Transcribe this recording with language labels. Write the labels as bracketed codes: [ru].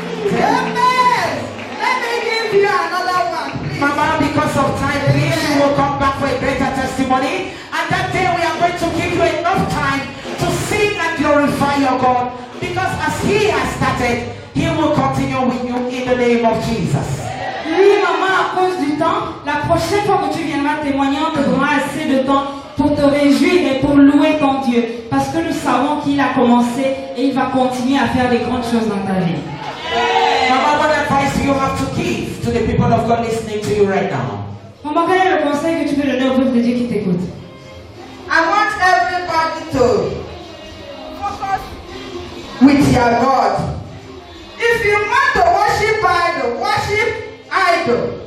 [en] Amen. Let me give you another one, please. Mama, because of time, please, we will come back for a greater testimony. And that day we are going to give you enough time to sing and glorify your God. Because as He has started, He will continue with you in the name of Jesus. [fr] Oui, maman, à cause du temps, la prochaine fois que tu viendras témoigner, on te donnera assez de temps pour te réjouir et pour louer ton Dieu. Parce que nous savons qu'il a commencé et il va continuer à faire des grandes choses dans ta vie. [en] Mama, what advice do you have to give to the people of God listening to you right now? [fr] Maman, quel est le conseil que tu peux donner au peuple de Dieu qui t'écoute? [en] I want everybody to focus with your God. If you want to worship idol, worship idol.